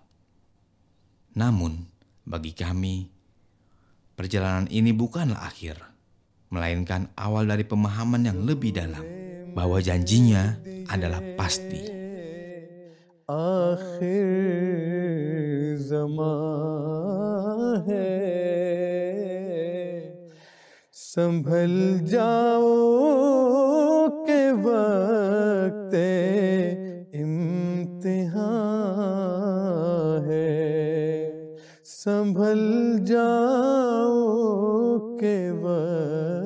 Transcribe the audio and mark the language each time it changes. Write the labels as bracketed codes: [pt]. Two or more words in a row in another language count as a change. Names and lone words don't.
[id] Namun, bagi kami, perjalanan ini bukanlah akhir, melainkan awal dari pemahaman yang lebih dalam, bahwa janjinya adalah pasti. [ur] آخر زماں ہے, سنبھل جاؤ کہ وقت امتحان ہے، سنبھل جاؤ کہ وقت